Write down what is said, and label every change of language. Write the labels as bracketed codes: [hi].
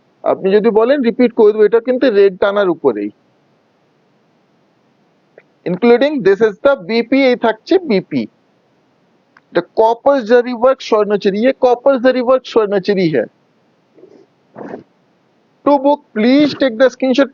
[bn] আপনি যদি বলেন রিপিট করে দেবো, এটা কিন্তু রেড টানার উপরেই including, [en] This is the BP. [bn] এই থাকছে বিপি, এটা [hi] कॉपर जरी वर्क स्वर्णचुरी, ये कॉपर जरी वर्क स्वर्णचुरी है। [en] To book, please take the screenshot.